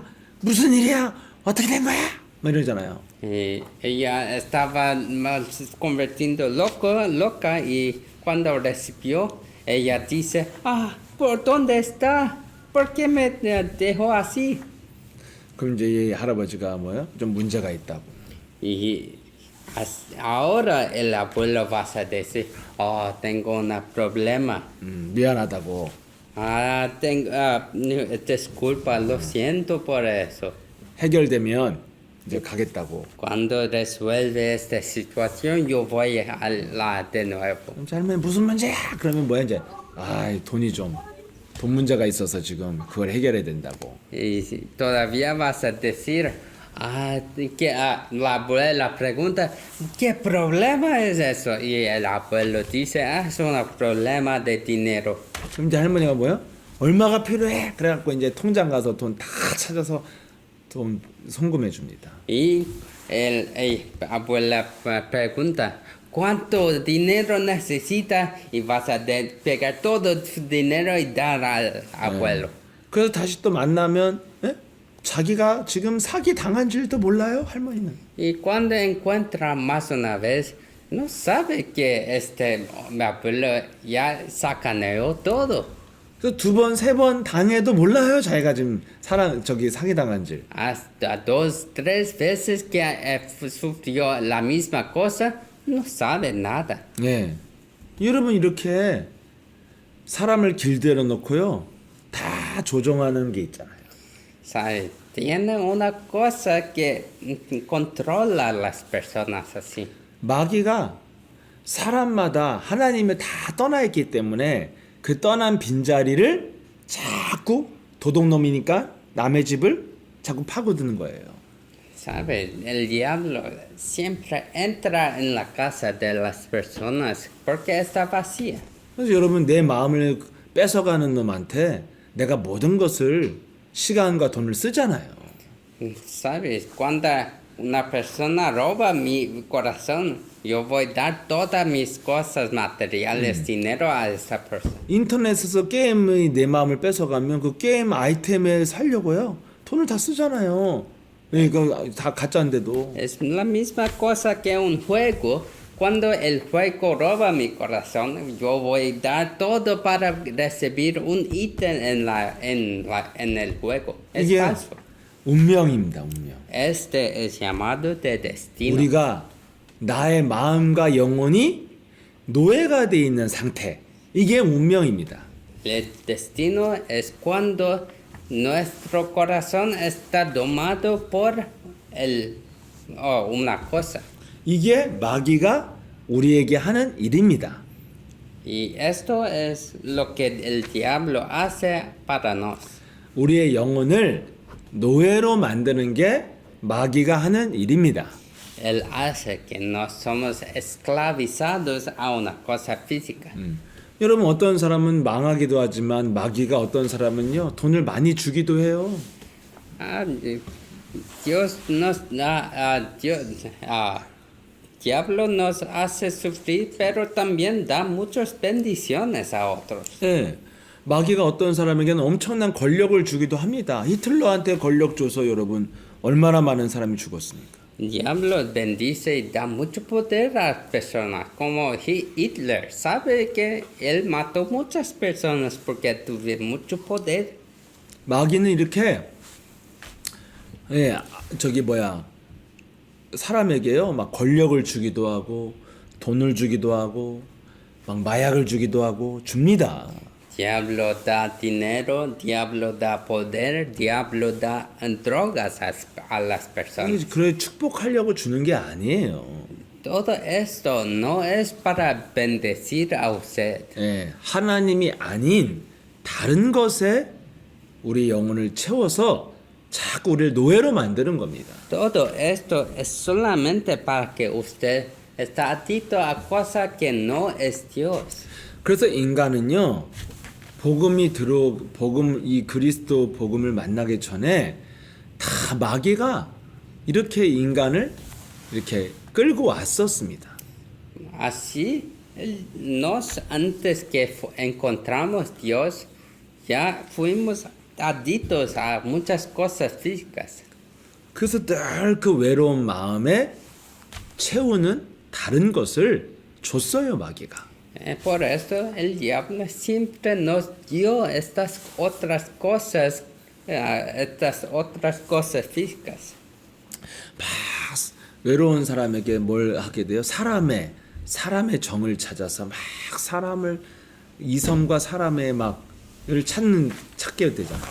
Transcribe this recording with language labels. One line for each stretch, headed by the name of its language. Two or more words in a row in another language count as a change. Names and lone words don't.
Korean: 무슨 일이야? 어떻게 된 거야? 막 이러잖아요.
Spanish: Y ella estaba convirtiendo loca y cuando recibió, ella dice, ¿por dónde está? ¿Por qué me dejó así?
Korean: 그럼 이제 이 할아버지가 좀 문제가 있다고.
Spanish: Y ahora el abuelo va a decir, tengo un problema.
Korean: 미안하다고.
Spanish: Disculpa, lo siento por eso.
Korean: 해결되면 이제 가겠다고.
Spanish: Cuando resuelve esta situación, yo voy a la de nuevo.
Korean: 그럼 할머니 무슨 문제야? 그러면 뭐야 이제? 아, 돈이 좀 돈 문제가 있어서 지금 그걸 해결해야 된다고.
Spanish: Y si todavía vas a decir, que la abuela pregunta, ¿qué problema es eso? Y el abuelo dice, es un problema de dinero.
Korean: 그럼 이제 할머니가 뭐야? 얼마가 필요해? 그래갖고 이제 통장 가서 돈 다 찾아서 돈 송금해 줍니다.
Spanish: Y el abuela pregunta, ¿cuánto dinero necesita? Y vas a pegar todo tu dinero y dar al abuelo.
Korean: 그래서 다시 또 만나면 예? 자기가 지금 사기 당한 줄도 몰라요, 할머니는.
Spanish: Y cuando encuentra más una vez, no sabe que mi abuelo ya sacaneó todo.
Korean: 그래서 두 번, 세 번 당해도 몰라요, 자기가 지금 사기 당한 줄.
Spanish: Hasta 2, 3 veces que sufrió la misma cosa, no sabe nada.
Korean: 예. 여러분 이렇게 사람을 길들여 놓고요. 다 조종하는 게 있잖아요.
Spanish: ¿Sabe? Tiene una cosa que controla a las personas así.
Korean: 마귀가 사람마다 하나님을 다 떠나 있기 때문에 그 떠난 빈자리를 자꾸 도둑놈이니까 남의 집을 자꾸 파고드는 거예요.
Spanish: ¿Sabe? El diablo siempre entra en la casa de las personas porque está vacía.
Korean: 그래서 여러분 내 마음을 뺏어가는 놈한테 내가 모든 것을 시간과 돈을 쓰잖아요.
Spanish: ¿Sabes? Cuando una persona roba mi corazón, yo voy a dar todas mis cosas materiales, dinero a esa persona.
Korean: 인터넷에서 게임의 내 마음을 뺏어가면 그 게임 아이템을 사려고요. 돈을 다 쓰잖아요. 이거 다 가짜인데도.
Spanish: Es la misma cosa que un juego. Cuando el juego roba mi corazón, yo voy a dar todo para recibir un ítem en el juego. Es
Korean: 이게
Spanish: falso.
Korean: 운명입니다, 운명.
Spanish: Este es llamado de destino.
Korean: 우리가 나의 마음과 영혼이 노예가 돼 있는 상태. 이게 운명입니다.
Spanish: El destino es cuando nuestro corazón está domado por una cosa.
Korean: 이게 마귀가 우리에게 하는 일입니다.
Spanish: Y esto es lo que el diablo hace para nos.
Korean: 우리의 영혼을 노예로 만드는 게 마귀가 하는 일입니다.
Spanish: Él hace que nos somos esclavizados a una cosa física.
Korean: 여러분 어떤 사람은 망하기도 하지만 마귀가 어떤 사람은요 돈을 많이 주기도 해요.
Spanish: Dios nos da, diablo nos hace sufrir, pero también da muchas bendiciones a otros.
Korean: 예, 마귀가 어떤 사람에게는 엄청난 권력을 주기도 합니다. 히틀러한테 권력 줘서 여러분 얼마나 많은 사람이 죽었습니까?
Spanish: Diablo bendice y da mucho poder a las personas, como Hitler. Sabe que él mató muchas personas porque tuvo mucho poder.
Korean: 마귀는 이렇게 사람에게요 막 권력을 주기도 하고 돈을 주기도 하고 막 마약을 주기도 하고 줍니다.
Spanish: Diablo da dinero, diablo da poder, diablo da drogas a las personas.
Korean: 그래 축복하려고 주는 게 아니에요.
Spanish: Todo esto no es para bendecir a usted.
Korean: 예, 하나님이 아닌 다른 것에 우리 영혼을 채워서 자꾸 우리를 노예로 만드는 겁니다.
Spanish: Todo esto es solamente para que usted está adicto a cosas que no es Dios.
Korean: 그래서 인간은요 이 그리스도 복음을 만나기 전에 다 마귀가 이렇게 인간을 이렇게 끌고 왔었습니다.
Spanish: Así, antes que encontramos Dios, ya fuimos adictos a muchas cosas físicas.
Korean: 그래서 늘 그 외로운 마음에 채우는 다른 것을 줬어요, 마귀가.
Spanish: Por eso el diablo siempre nos dio estas otras cosas físicas.
Korean: 막 외로운 사람에게 뭘 하게 돼요? 사람의 정을 찾아서 막 사람을 이성과 사람의 막을 찾게 되잖아요.